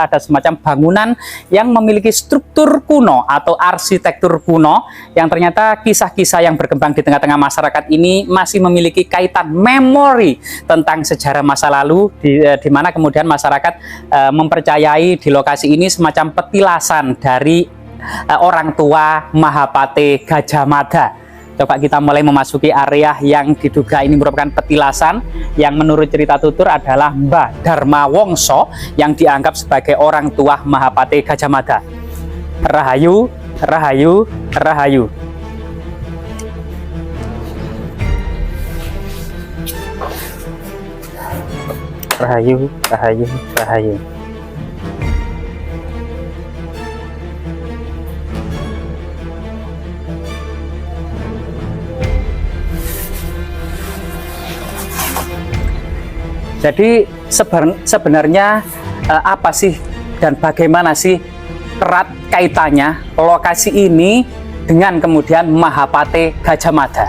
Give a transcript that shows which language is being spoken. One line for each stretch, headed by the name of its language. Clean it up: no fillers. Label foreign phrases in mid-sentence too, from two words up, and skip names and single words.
Indonesian: ada semacam bangunan yang memiliki struktur kuno atau arsitektur kuno, yang ternyata kisah-kisah yang berkembang di tengah-tengah masyarakat ini masih memiliki kaitan memori tentang sejarah masa lalu, di mana kemudian masyarakat mempercayai di lokasi ini semacam petilasan dari orang tua Mahapate Gajah Mada. Coba kita mulai memasuki area yang diduga ini merupakan petilasan yang menurut cerita tutur adalah Mbah Darma Wongso yang dianggap sebagai orang tua Mahapate Gajah Mada. Rahayu, rahayu, rahayu. Rahayu, rahayu, rahayu. Jadi sebenarnya apa sih dan bagaimana sih erat kaitannya lokasi ini dengan kemudian Mahapate Gajah Mada?